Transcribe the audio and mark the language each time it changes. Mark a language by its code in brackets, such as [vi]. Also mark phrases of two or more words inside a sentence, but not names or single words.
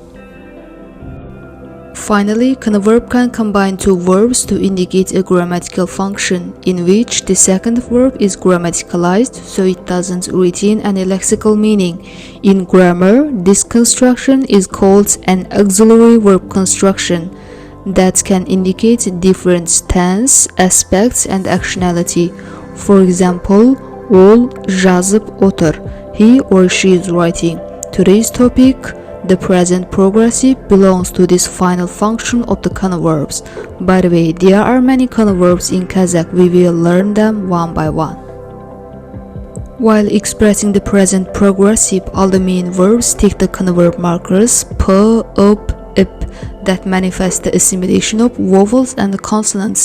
[en] Finally, converb can combine two verbs to indicate a grammatical function, in which the second verb is grammaticalized, so it doesn't retain any lexical meaning. In grammar, this construction is called an auxiliary verb construction that can indicate different tense, aspects, and actionality. For example, [kk] ол жазып отыр. [en] He or she is writing. today's topic, the present progressive, belongs to this final function of the converbs. By the way, there are many converbs in Kazakh. We will learn them one by one. While expressing the present progressive, all the main verbs take the converb markers p, up, ip that manifest the assimilation of vowels and consonants.